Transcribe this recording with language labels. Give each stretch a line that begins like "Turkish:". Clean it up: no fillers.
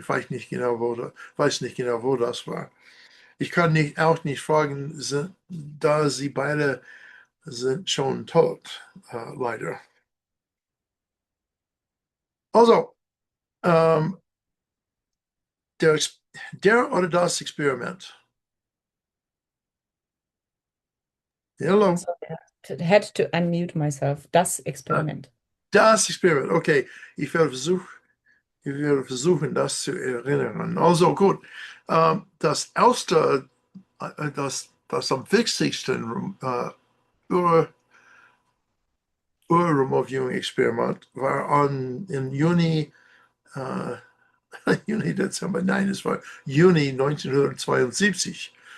German: Ich weiß nicht genau, wo das war. Ich kann auch nicht fragen, da sie beide sind schon tot, leider. Also, der oder das Experiment.
English: Hello. So, I had to unmute myself.
German: Das Experiment. Das Experiment, okay. Ich werde versuchen, das zu erinnern. Also gut, das erste, das am wichtigsten Remote-Viewing-Experiment war im Juni, Dezember, nein, es war Juni 1972.